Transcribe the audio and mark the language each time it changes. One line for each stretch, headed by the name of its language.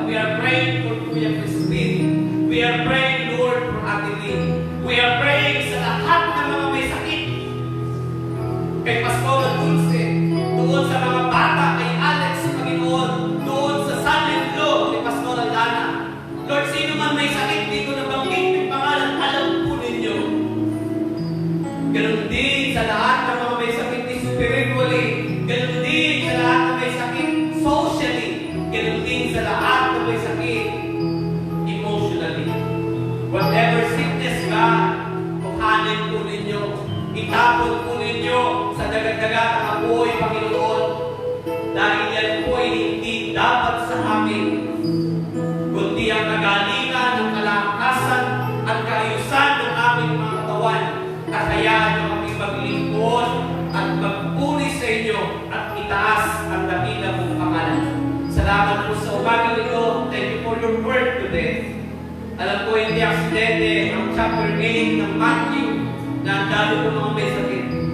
English: We are praying for Kuya Crispin. We are praying, Lord, for Ate Lynn. We are praying
Filipino: sa lahat ng mga may sakit. Kay Pastor Dulce, doon sa mga bata, kay Alex, Panginoon, doon sa Silent Law, kay Pastor Alana. Lord, sino man may sakit, di ko nabanggit yung pangalan, alam po ninyo. Ganon din sa lahat ng mga may sakit spiritually. Ganon din sa lahat ng may sakit socially. Ganon din sa lahat ng may sakit emotionally.
English: Whatever sickness
Filipino: ka, kuhanin po ninyo. Itapon po ninyo sa dagat-dagat ng apoy, Panginoon. Dahil yan po ay hindi dapat sa amin, kundi ang kagalingan ng kalakasan at kaayusan ng aming mga katawan. Kasayaan nyo kami maglingkod at magpuri sa inyo at itaas ang dakila mong pangalan. Salamat po sa umagang ito.
English: Thank you for your word today.
Filipino: Alam ko hindi aksidente ang chapter 8 ng Matthew na ang dami po mga may sakit.